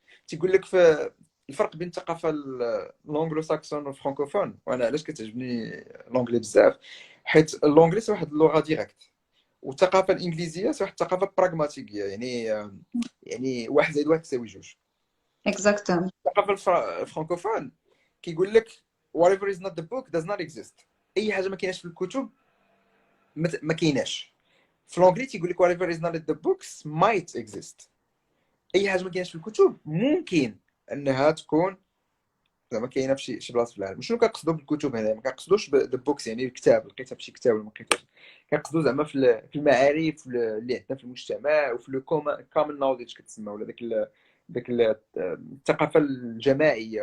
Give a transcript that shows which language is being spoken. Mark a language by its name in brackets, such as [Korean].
[Arabic] تيقول لك في الفرق بين الثقافه الانجلو ساكسون والفرانكوفون. وانا علاش كتعجبني لونجلي بزاف؟ حيت اللونجلي سي واحد اللغه ديريكت، والثقافه الانجليزيه سي واحد الثقافه براغماتيكيه، يعني واحد زائد واحد يساوي جوج. اكزاكتومون. الثقافه الفرانكوفون كيقول لك [English] whatever is not the book does not exist. [Arabic] اي حاجه ما كايناش في الكتب ما كايناش. في لونجلي تيقول لك [English] whatever is not in the books might exist. [Arabic] اي حاجه ما كايناش في الكتب ممكن انها تكون زعما كاينه في شي بلاصه في العالم. شنو كنقصدوا بالكتب هنا؟ ما كنقصدوش بالبوكس يعني الكتاب، لقيتها في شي كتاب ولا ما لقيتوش. كنقصدوا زعما في المعارف اللي عندنا في المجتمع، وفي لو كومن نوليدج كتسمى، ولا داك الثقافه الجماعيه.